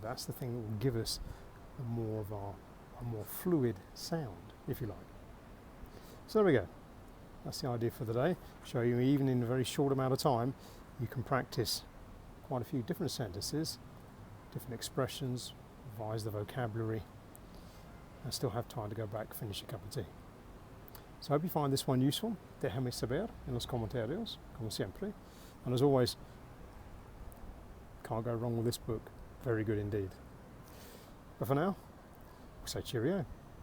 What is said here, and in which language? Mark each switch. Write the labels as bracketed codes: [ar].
[en] That's the thing that will give us a more fluid sound, if you like. So there we go. That's the idea for the day. Show you even in a very short amount of time you can practice quite a few different sentences, different expressions, revise the vocabulary, and still have time to go back, finish a cup of tea. So I hope you find this one useful. [es] Déjame saber en los comentarios, como siempre. [en] And as always, can't go wrong with this book. Very good indeed. But for now, we'll say cheerio.